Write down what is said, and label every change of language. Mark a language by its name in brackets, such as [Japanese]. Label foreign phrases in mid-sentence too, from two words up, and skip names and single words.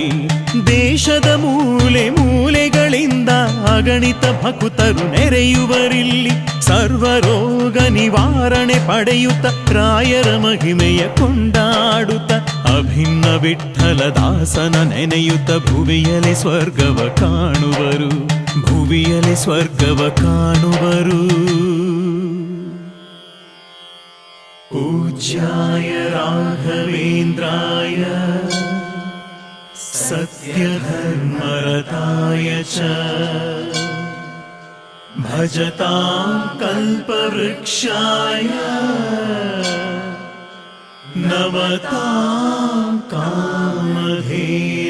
[Kannada] ದೇಶದ ಮೂಲೆ ಮೂಲೆಗಳಿಂದ ಅಗಣಿತ ಭಕ್ತರು ನೆರೆಯುವರಿಲ್ಲಿ ಸರ್ವರೋಗ ನಿವಾರಣೆ ಪಡೆಯುತ್ತ ರಾಯರ ಮಹಿಮೆಯ ಕೊಂಡಾಡುತ್ತ ಅಭಿನ್ನ ವಿಠ್ಠಲ ದಾಸನ ನೆನೆಯುತ್ತ ಭುವಿಯಲ್ಲಿ ಸ್ವರ್ಗವ ಕಾಣುವರು, ಭುವಿಯಲ್ಲಿ ಸ್ವರ್ಗವ ಕಾಣುವರು. [Sanskrit] पूज्याय राघवेन्द्राय सत्यधर्मरताय च भजतां कल्पवृक्षाय नमतां कामधेनवे.